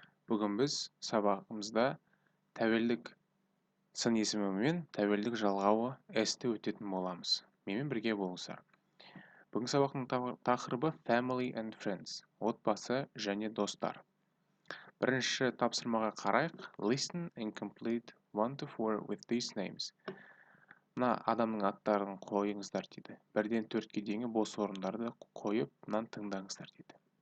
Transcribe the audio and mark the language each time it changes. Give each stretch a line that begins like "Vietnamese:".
Kazakh: Бүгін біз сабағымызда тәуелдік сын есімі мен тәуелдік жалғауы S-ті өтетін боламыз. Менімен бірге болыңыздар. Бүгін сабақтың тақырыбы Family and Friends, отбасы және достар. Бірінші тапсырмаға қарайық.
English: Listen and complete 1-4 with these names.
Kazakh: Мына адамның аттарын қойыңыздар дейді. 1-4-ге дейінгі бос орындарды қойып, мынаны тыңдаңыздар дейді.